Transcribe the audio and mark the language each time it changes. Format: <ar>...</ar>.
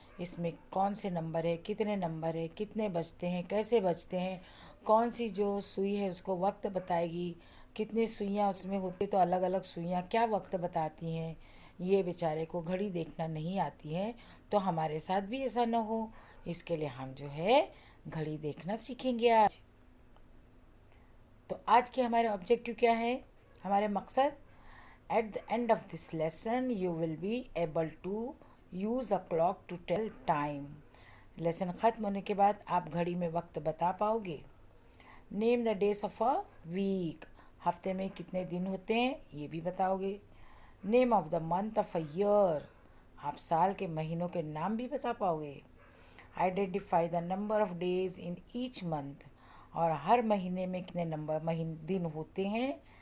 <hi>इसमें कौन से नंबर है, कितने नंबर है, कितने बजते हैं, कैसे बजते हैं, कौन सी जो सुई है उसको वक्त बताएगी, कितनी सुइयाँ उसमें होती, तो अलग अलग सुइयाँ क्या वक्त बताती हैं. ये बेचारे को घड़ी देखना नहीं आती है. तो हमारे साथ भी ऐसा ना हो, इसके लिए हम जो है घड़ी देखना सीखेंगे आज. तो आज के हमारे ऑब्जेक्टिव क्या है, हमारे मकसद.</hi> <en>At the end of this lesson, you will be able to use a clock to tell time.</en> <hi>Lesson ख़त्म होने के बाद आप घड़ी में वक्त बता पाओगे.</hi> <en>Name the days of a week.</en> <hi>हफ्ते में कितने दिन होते हैं ये भी बताओगे.</hi> <en>Name of the month of a year.</en> <hi>आप साल के महीनों के नाम भी बता पाओगे.</hi> <en>Identify the number of days in each month.</en> <hi>और हर महीने में कितने दिन होते हैं.</hi>